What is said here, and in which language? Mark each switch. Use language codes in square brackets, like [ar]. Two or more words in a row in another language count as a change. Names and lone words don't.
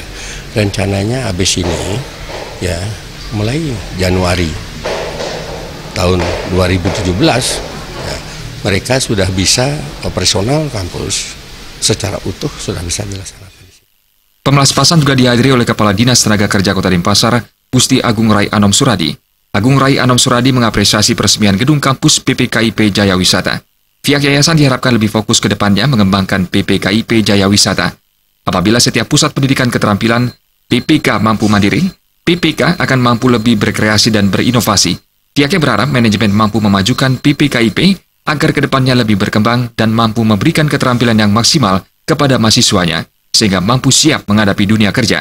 [id] Rencananya habis ini ya mulai Januari tahun 2017 ya, mereka sudah bisa operasional kampus secara utuh, sudah bisa dilaksanakan. Pemelaspasan juga dihadiri oleh Kepala Dinas Tenaga Kerja Kota Denpasar, Gusti Agung Rai Anom Suradi. Agung Rai Anom Suradi mengapresiasi peresmian gedung kampus PPKIP Jaya Wisata. Pihak yayasan diharapkan lebih fokus ke depannya mengembangkan PPKIP Jaya Wisata. Apabila setiap pusat pendidikan keterampilan PPK mampu mandiri, PPK akan mampu lebih berkreasi dan berinovasi. Pihaknya berharap manajemen mampu memajukan PPKIP agar ke depannya lebih berkembang dan mampu memberikan keterampilan yang maksimal kepada mahasiswanya, sehingga mampu siap menghadapi dunia kerja.